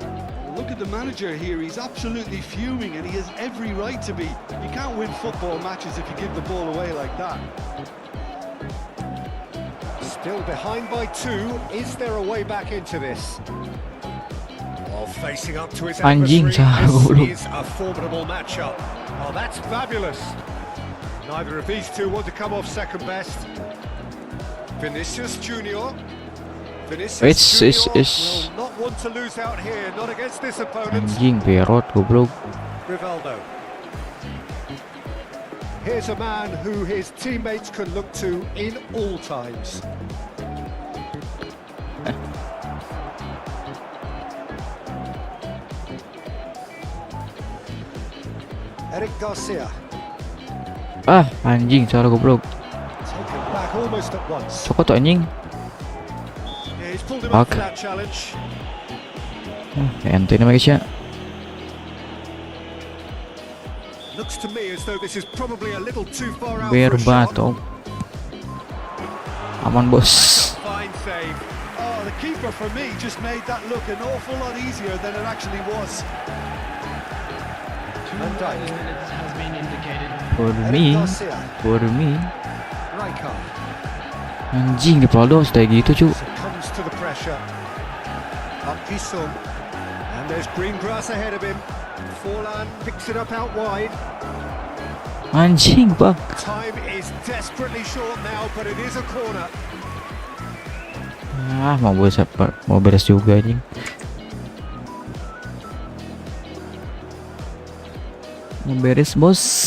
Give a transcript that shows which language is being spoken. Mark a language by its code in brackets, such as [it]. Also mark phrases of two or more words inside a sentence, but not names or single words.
[en] Look at the manager here, he's absolutely fuming and he has every right to be. You can't win football matches if you give the ball away like that. Still behind by 2. Is there a way back into this? While facing up to his [id] Anjing, [en] adversary, [id] goblok. [en] this is a formidable matchup. Oh, that's fabulous. Neither of these two want to come off second best. Vinicius Junior. Vinicius It's- Junior it's- will not want to lose out here, not against this opponent. [id] Anjing, Perot goblok. [en] Rivaldo. Here's a man who his teammates can look to in all times. Eric Garcia. [id] Ah, anjing, salah goblok. [en] Taken back almost at once. [id] Cokot tuh anjing. [en] Yeah, he's pulled him up Fuck. for that challenge. [id] Ente ini guys ya. [en] Looks to me as though this is probably a little too far out [id] Biar [en] for a shot. [id] batok. Aman bos. [en] Fine save. Oh, the keeper for me just made that look an awful lot easier than it actually was. Van Dijk. minutes has been indicated. For Eric me, Garcia. for me. Rijkaard. [id] Anjing, di Ronaldo kayak gitu cu. [en] Succumbs to the pressure. Up Jisung. And there's green grass ahead of him. Forlan picks it up out wide. [id] Anjing bang. [en] Time is desperately short now, but it is a corner. [id] Ah, mau beres juga anjing. Mau beres bos.